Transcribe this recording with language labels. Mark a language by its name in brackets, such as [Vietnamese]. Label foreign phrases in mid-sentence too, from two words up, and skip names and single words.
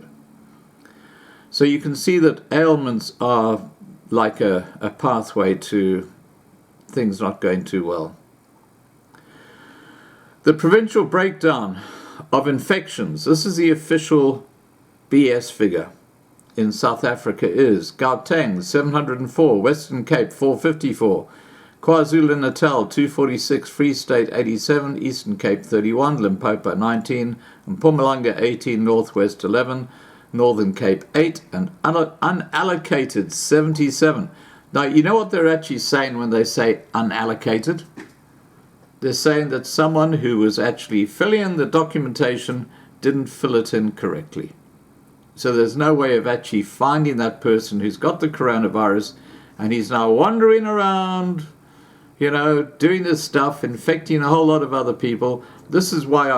[English] So you can see that ailments are like a pathway to things not going too well. The provincial breakdown of infections, this is the official BS figure in South Africa, is Gauteng 704, Western Cape 454, KwaZulu-Natal 246, Free State 87, Eastern Cape 31, Limpopo 19, Mpumalanga 18, Northwest 11, Northern Cape 8, and unallocated 77. Now, you know what they're actually saying when they say unallocated? They're saying that someone who was actually filling in the documentation didn't fill it in correctly. So there's no way of actually finding that person who's got the coronavirus, and he's now wandering around, doing this stuff, infecting a whole lot of other people.